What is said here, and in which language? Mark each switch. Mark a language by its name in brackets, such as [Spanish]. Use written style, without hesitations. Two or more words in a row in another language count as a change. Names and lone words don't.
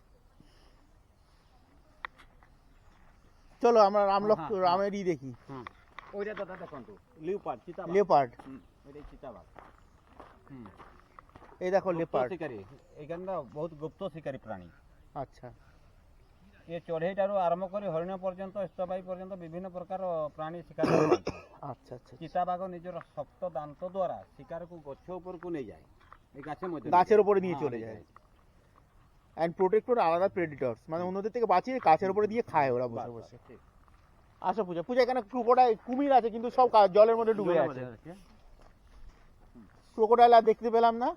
[Bangla] চলো আমরা হ্যাঁ, হ্যাঁ। রামেরই দেখি। হুম ওইটা দাদা দেখুন তো লিওপার্ড, চিতাবাঘ। লেপার্ড, হুম ওইটাই চিতাবাঘ। হুম এই দেখো গুপ্ত লেপার্ড। শিকারী, এইখানটা বহুত গুপ্ত শিকারী প্রাণী। আচ্ছা [Odia] ଏ ଚଢ଼େଇଠାରୁ ଆରମ୍ଭ କରି ହରିଣ ପର୍ଯ୍ୟନ୍ତ, ସ୍ତବାଇ ପର୍ଯ୍ୟନ୍ତ ବିଭିନ୍ନ ପ୍ରକାର ପ୍ରାଣୀ ଶିକାର କରନ୍ତି। [Bangla] আচ্ছা আচ্ছা। [Odia] ଚିତାବାଘ ନିଜର ଶକ୍ତ ଦାନ୍ତ ଦ୍ୱାରା ଶିକାରକୁ ଗଛ ଉପରକୁ ନେଇଯାଏ, [Bangla] এই গাছের মধ্যে গাছের উপরে নিয়ে হ্যাঁ, চলে যায়। অ্যান্ড প্রোটেক্টর আলাদা প্রেডিটরস, মানে অন্যদের থেকে বাঁচিয়ে গাছের উপরে দিয়ে খায় ওরা বাস, বসে বাস, বসে। ঠিক। আসো পূজা, পূজা এখানে ক্রোকোডাইল কুমির আছে কিন্তু সব জলের মধ্যে ডুবে জলের আছে। মধ্যে আছে। ক্রোকোডাইল আর দেখতে পেলাম না।